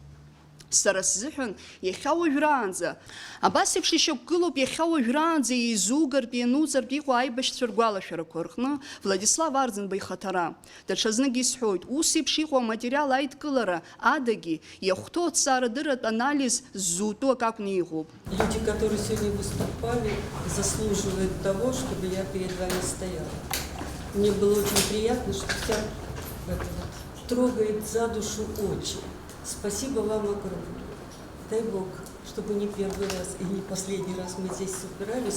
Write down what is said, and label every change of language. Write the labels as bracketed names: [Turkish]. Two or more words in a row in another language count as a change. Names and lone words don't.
[Abkhazian] Сара сзыҳәан иахьа уажәраанӡа, абас еиԥш ишьақәгылоуп иахьа уажәраанӡа еизугартә иануҵартә иҟоу аибашьцәа ргәалашәарақәа рҟны Владислав Арӡынба ихаҭара. Даҽазныкгьы исҳәоит, ус еиԥш иҟоу аматериал аидкылара адагьы иахәҭоу аҭҵаарадырратә анализ ззутәу ак акәны иҟоуп. [Russian] Люди, которые сегодня выступали, заслуживают того, чтобы я перед вами стояла. Мне было очень приятно, что вся трогает за душу очень. Спасибо вам огромное. Дай Бог, чтобы не первый раз и не последний раз мы здесь собирались.